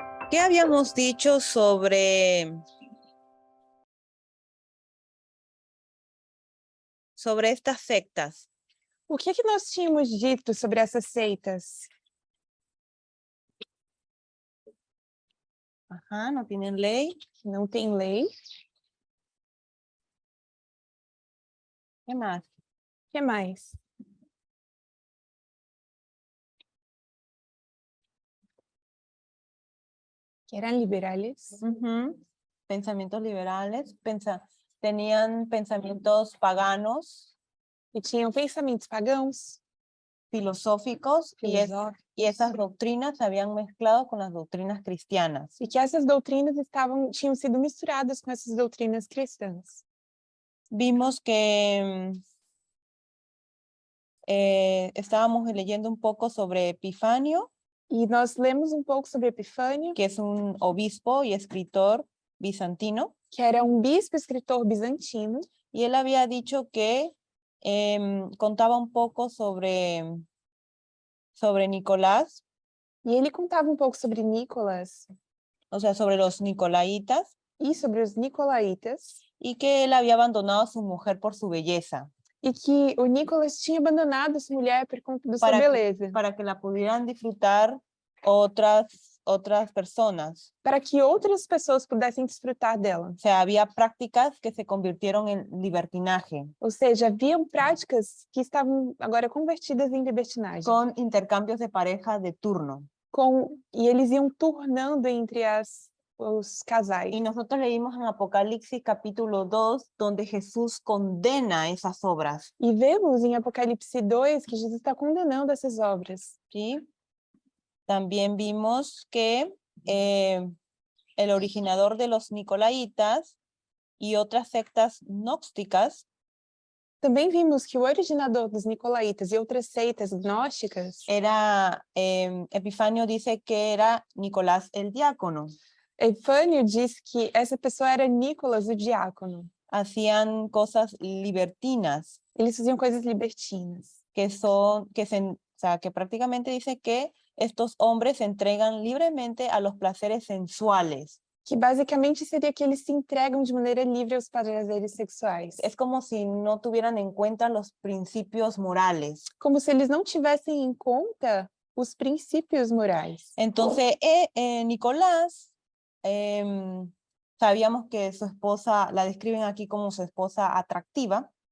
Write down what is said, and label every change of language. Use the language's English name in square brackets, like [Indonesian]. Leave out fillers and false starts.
[Spanish] ¿Qué habíamos dicho sobre estas sectas? [Portuguese] O que nós tínhamos dito sobre essas seitas? [Spanish] Ajá, no tienen ley. [Portuguese] Que não tem lei. [Spanish] ¿Qué más? [Portuguese] O que mais? Que eram liberales. Ujú. [Spanish] Pensamientos liberales, tenían pensamientos paganos, [Portuguese] E tinham pensamentos pagãos, [Spanish] filosóficos, [Portuguese] filosóficos. [Spanish] y esas doctrinas se habían mezclado con las doctrinas cristianas. [Portuguese] E que essas doutrinas tinham sido misturadas com essas doutrinas cristãs. [Spanish] Vimos que estábamos leyendo un poco sobre Epifanio, [Portuguese] E nós lemos um pouco sobre Epifânio, [Spanish] que es un obispo y escritor bizantino, [Portuguese] que era um bispo escritor bizantino, [Spanish] y él había dicho que contaba un poco sobre Nicolás, [Portuguese] e ele contava um pouco sobre Nicolas [Spanish] o sea, sobre los nicolaitas, [Portuguese] e sobre os nicolaítas, [Spanish] y que él había abandonado a su mujer por su belleza, [Portuguese] e que o Nicolas tinha abandonado sua mulher por conta da sua beleza, [Spanish] para que la pudieran disfrutar otras personas. [Portuguese] para que outras pessoas pudessem desfrutar dela. [Spanish] O sea, había prácticas que se convirtieron en libertinaje, [Portuguese] Ou seja, haviam práticas que estavam agora convertidas em libertinagem. [Spanish] con intercambios de pareja de turno. [Portuguese] E eles iam turnando entre os casais. [Spanish] Y nosotros leímos en Apocalipsis capítulo 2, donde Jesús condena esas obras. [Portuguese] E vemos em Apocalipse 2 que Jesus está condenando essas obras. [Spanish] ¿Sí? También vimos que el originador de los nicolaitas y otras sectas gnósticas [Portuguese] Também vimos que o originador dos nicolaítas e outras seitas gnósticas [Spanish] era, Epifanio dice que era Nicolás el diácono. [Portuguese] Epifânio diz que essa pessoa era Nicolas, o diácono. [Spanish] Hacían cosas libertinas, [Portuguese] Eles faziam coisas libertinas. [Spanish] que prácticamente dice que estos hombres se entregan libremente a los placeres sensuales. [Portuguese] Que basicamente seria que eles se entregam de maneira livre aos prazeres sexuais. [Spanish] Es como si no tuvieran en cuenta los principios morales. [Portuguese] Como se eles não tivessem em conta os princípios morais. [Spanish] Entonces, Nicolás, sabíamos que su esposa, la describen aquí como su esposa atractiva.